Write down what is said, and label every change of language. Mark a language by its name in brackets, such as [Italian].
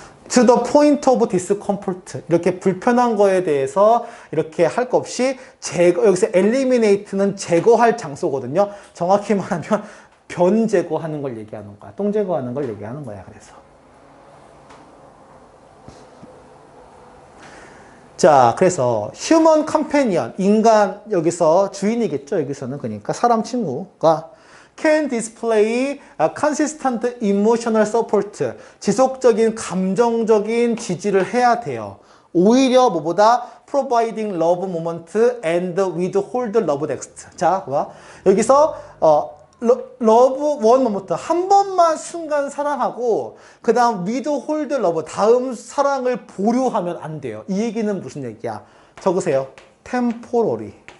[English] To the point of discomfort. [Korean] 이렇게 불편한 거에 대해서 이렇게 할 거 없이 여기서 eliminate는 제거할 장소거든요. 정확히 말하면 변 제거하는 걸 얘기하는 거야. 똥 제거하는 걸 얘기하는 거야. 그래서. 자, 그래서 [English] human companion, [Korean] 인간 여기서 주인이겠죠. 여기서는 그러니까 사람 친구가 [English] can display a consistent emotional support. [Korean] 지속적인 감정적인 지지를 해야 돼요. 오히려 뭐보다 [English] providing love moment and withhold love next. [Korean] 자, 봐. 여기서 [English] love one moment [Korean] 한 번만 순간 사랑하고 그 다음 [English] withhold love [Korean] 다음 사랑을 보류하면 안 돼요. 이 얘기는 무슨 얘기야? 적으세요. temporary.